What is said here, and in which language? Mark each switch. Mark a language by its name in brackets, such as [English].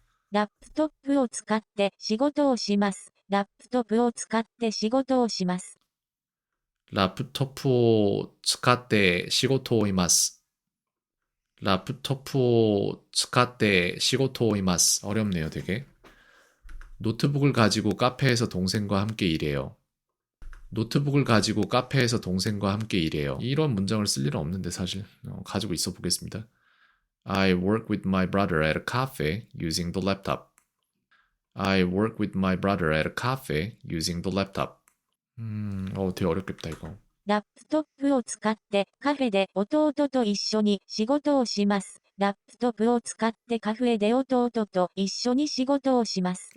[Japanese] ラップトップを使って仕事をします。ラップトップを使って仕事をします。 라프토프 스카테 시고토이마스. 라프토프 스카테 시고토이마스. [Korean] 어렵네요, 되게. 노트북을 가지고 카페에서 동생과 함께 일해요. 노트북을 가지고 카페에서 동생과 함께 일해요. 이런 문장을 쓸 일은 없는데 사실 가지고 있어 보겠습니다. [English] I work with my brother at a cafe using the laptop. I work with my brother at a cafe using the laptop. [Korean] 되게 어렵겠다 이거. [Japanese] ラップトップを使ってカフェで弟と一緒に仕事をします。ラップトップを使ってカフェで弟と一緒に仕事をします。